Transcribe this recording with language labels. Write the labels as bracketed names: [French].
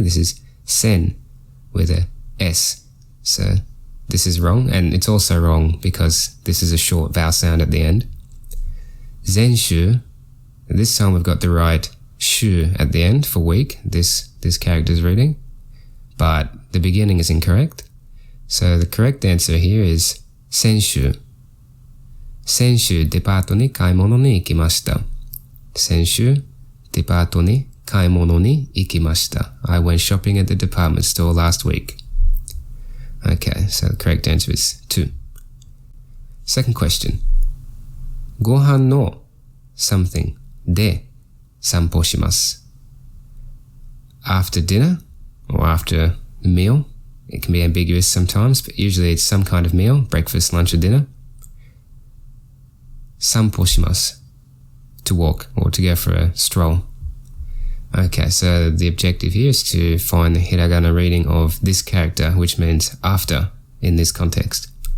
[English] This is sen with a s. So this is wrong, and it's also wrong because this is a short vowel sound at the end. Zenshu, this time we've got the right shu at the end for week, this character's reading, but the beginning is incorrect. So the correct answer here is senshu. [Japanese] 先週デパートに買い物に行きました.先週デパートに買い物に行きました. [English] I went shopping at the department store last week. Okay, so the correct answer is 2. Second question. [Japanese] ご飯の [English] something [Japanese] で散歩します。 [English] After dinner or after the meal. It can be ambiguous sometimes, but usually it's some kind of meal, breakfast, lunch or dinner. [Japanese] 散歩します. [English] To walk or to go for a stroll. Okay, so the objective here is to find the hiragana reading of this character, which means after in this context.